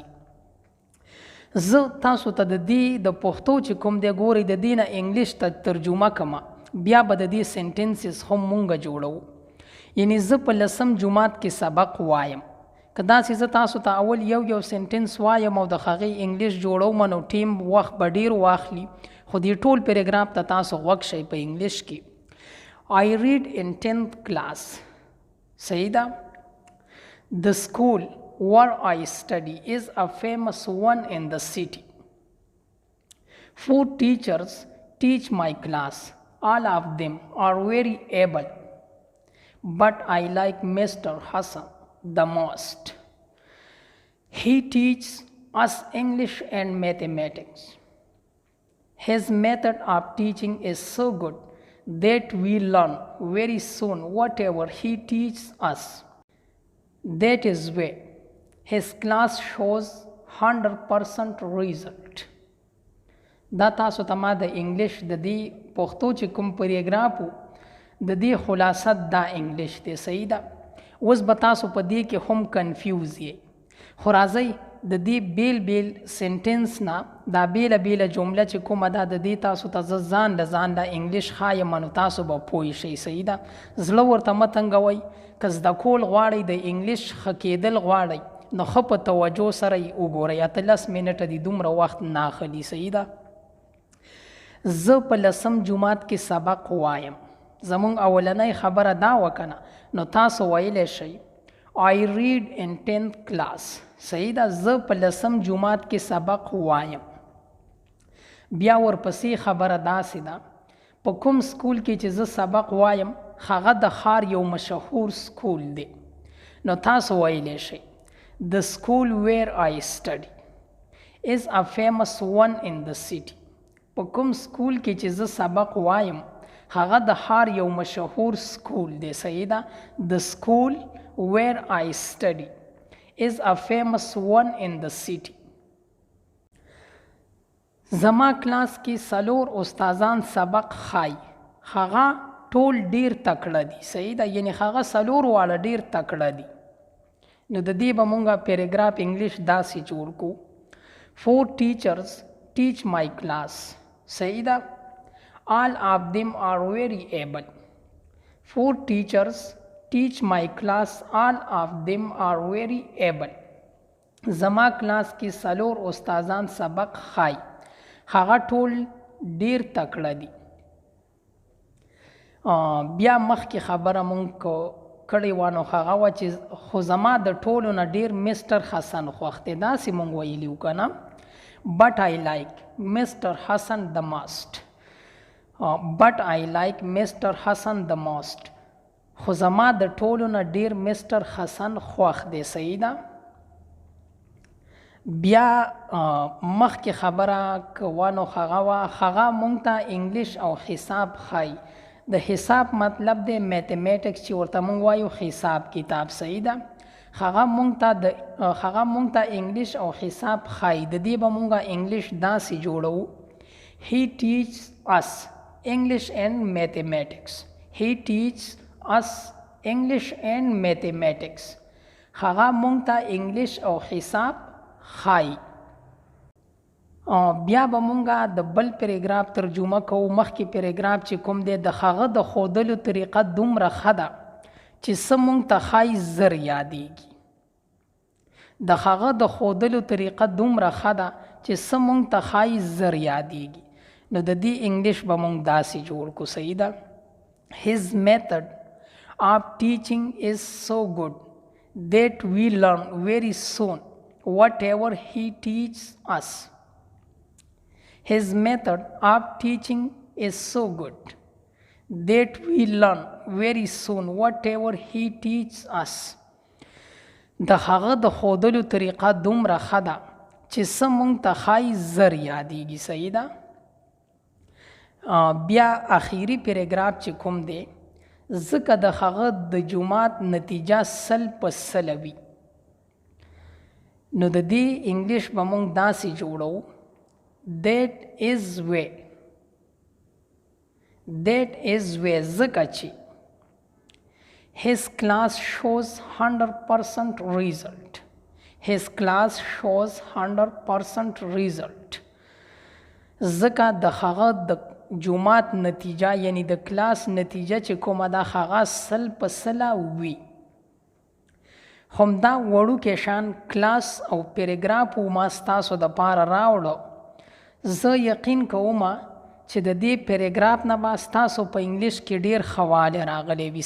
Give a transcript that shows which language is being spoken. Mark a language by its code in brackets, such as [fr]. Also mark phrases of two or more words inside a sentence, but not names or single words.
[ps] زه تاسو ته د دې د پښتو چې کوم دی، ګورئ، د دې نه انګلیش ته ترجمه کوم، بیا به د دې سنټنسز هم مونږ جوړو. یعنی زه په 10م جماعت کې سبق وایم. که داسې زه تاسو ته اول یو سنټنس وایم او د هغې انګلیش جوړوم، نو ټیم وخت به ډیر واخلي، خو دې ټول پیراګراف ته تاسو غوږ شئ په انګلیش کې. [en] I read in 10th class. [ps] صحیح ده؟ [en] The school where I study is a famous one in the city. 4 teachers teach my class. All of them are very able, but I like Mr. Hassan the most. He teaches us English and mathematics. His method of teaching is so good that we learn very soon whatever he teaches us. That is why his class shows 100% result. [ps] دا تاسو ته ما د انګلیش د دې پښتو چې کوم پیراګراف و، د دې خلاصت دا انګلیش دی. صحیح ده؟ اوس به تاسو په دې کې هم کنفیوز یې، خو راځئ د دې بیل سنټنس نه دا بیله جمله چې کومه ده، د دې تاسو ته زه ځان له انګلیش ښایم، نو تاسو به پوه شئ. صحیح ده؟ زړه ورته مه تنګوئ. که زده کول غواړئ، د انګلیش ښه کېدل غواړئ، نو ښه په توجه سره یې وګورئ. 18 منټه دي، دومره وخت نه اخلي. صحیح ده؟ زه په 10م جماعت کې سبق وایم. زمونږ اولنۍ خبره دا وکنه، نو تاسو ویلی شئ [en] I read in 10th class. [ps] صحیح ده؟ زه په 10م جماعت کې سبق وایم. بیا ورپسې خبره داسې ده، په کوم سکول کې چې زه سبق وایم، هغه د ښار یو مشهور سکول دی. نو تاسو ویلی شئ [en] The school where I study is a famous one in the city. [ps] په کوم سکول کې چې زه سبق وایم، هغه د ښار یو مشهور سکول دی. صحیح ده؟ [en] The school where I study is a famous one in the city. [ps] زما کلاس کې 4 استادان سبق ښایي. هغه ټول ډیر تکړه دي. صحیح ده؟ یعنی هغه 4 واړه ډیر تکړه دي. نو د دې به مونږه پیراګراف انګلیش داسې جوړ کو: [en] 4 teachers teach my class. [ps] صحیح ده؟ [en] All of them are very able. 4 teachers teach my class. All of them are very able. [ps] زما کلاس کې 4 استادان سبق ښایي. هغه ټول ډیر تکړه دي. بیا مخکې خبره مونږ کړې وه، نو هغه وه چې خو زما د ټولو نه ډیر مستر حسن خوښ دی. داسې مونږ ویلي وو که نه؟ [en] But I like Mr. Hassan the most. But I like Mr. Hassan the most. [ps] خو زما د ټولو نه ډیر مستر حسن خوښ دی. صحیح ده؟ بیا مخکې خبره کوه، نو هغه مونږ ته انګلیش او حساب ښایي. د حساب مطلب دی میتھمیټکس چې ورته مونږ وایو حساب کتاب. صحیح ده. هغه مونږ ته انګلیش او حساب ښایي. د دې به مونږه انګلیش داسې جوړو. [en] He teaches us English and mathematics. He teaches us English and mathematics. [ps] هغه مونږ ته انګلیش او حساب ښایي. بیا به مونږه د بل پیراګراف ترجمه کوو. مخکې پیراګراف چې کوم دی د هغه د ښودلو طریقه دومره ښه ده چې څه مونږ ته ښایي زر یادیږي. د هغه د ښودلو طریقه دومره ښه ده چې څه مونږ ته ښایي زر یادیږي. نو د دې انګلیش به مونږ داسې جوړ کړو. صحیح ده. [en] His method of teaching is so good that we learn very soon whatever he teaches us. His method of teaching is so good that we learn very soon whatever he teaches us. [ps] د هغه د ښودلو طریقه دومره ښه ده چې څه مونږ ته ښایي زر یادیږي. صحیح ده. بیا اخیری پیراګراف چې کوم دی ځکه د هغه د جماعت نتیجه 100% وي. نو د دې انګلیش به مونږ داسې جوړو. [en] That is way [ps] ځکه چې [en] his class shows 100% result. His class shows 100% result. [ps] ځکه د هغه د جماعت نتیجه یعنی د کلاس نتیجه چې کومه ده هغه 100% وي. همدا وړوکی شان کلاس او پیراګراف ما ستاسو دپاره راوړو. زه یقین کوم چې د دې پیراګراف نه به ستاسو په انګلیش کې ډیر ښه والی راغلی وي.